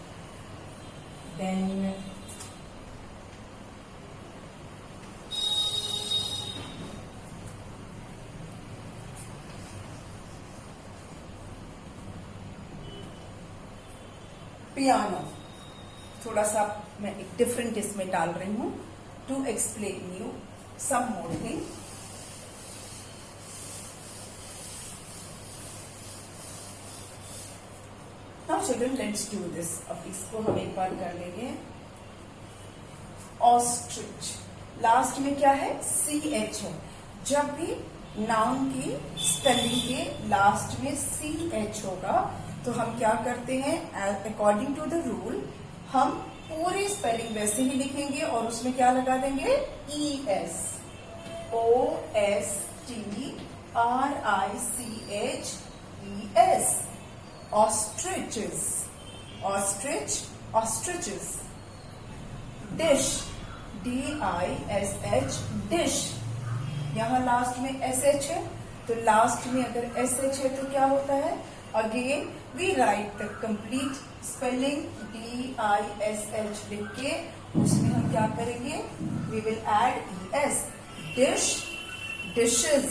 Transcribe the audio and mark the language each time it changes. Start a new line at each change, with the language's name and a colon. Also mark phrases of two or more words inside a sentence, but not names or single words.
English: then piano.
Hindi: थोड़ा सा मैं एक डिफरेंट इसमें डाल रही हूं
English: to explain you some more thing. now children, let's do this.
Hindi: अब इसको हम एक बार कर लेंगे. ऑस्ट्रिच, लास्ट में क्या है? CH है. जब भी नाउन की स्पेलिंग के लास्ट में CH होगा तो हम क्या करते हैं?
English: according to the rule
Hindi: हम पूरी स्पेलिंग वैसे ही लिखेंगे और उसमें क्या लगा देंगे?
English: ES. OSTRICHES. Ostriches. Ostrich, ostriches. Dish, DISH, dish.
Hindi: यहां लास्ट में SH है, तो लास्ट में अगर SH है तो क्या होता है?
English: again we write the complete spelling DISH
Hindi: लिख के उसमें हम क्या करेंगे?
English: we will add ES. dish, dishes.